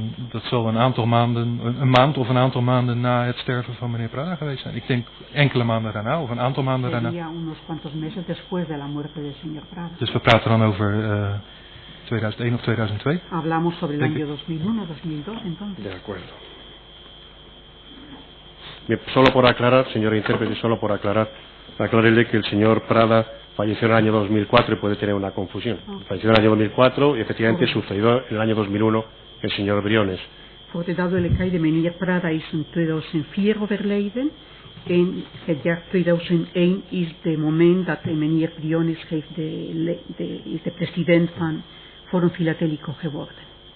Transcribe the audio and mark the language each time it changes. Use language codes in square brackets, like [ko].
[nl] Dat zal een aantal maanden, een maand of een aantal maanden na het sterven van meneer Prada geweest zijn. Ik denk enkele maanden daarna of een aantal maanden daarna. [es] Unos cuantos meses después de la muerte del señor Prada. [nl] Dus we praten dan over 2001 of 2002. [es] Hablamos sobre el año 2001, 2002 entonces. De acuerdo. Bien, solo por aclarar, señora intérprete, aclararle que el señor Prada falleció en el año 2004 y puede tener una confusión. Falleció en el año 2004 y efectivamente sucedió en el año 2001 el señor Briones. [nl] Voor de duidelijkheid, de meneer Prada is in 2004 overleden en het jaar 2001 is de moment dat de meneer Briones is de president van Forum Filatélico geworden.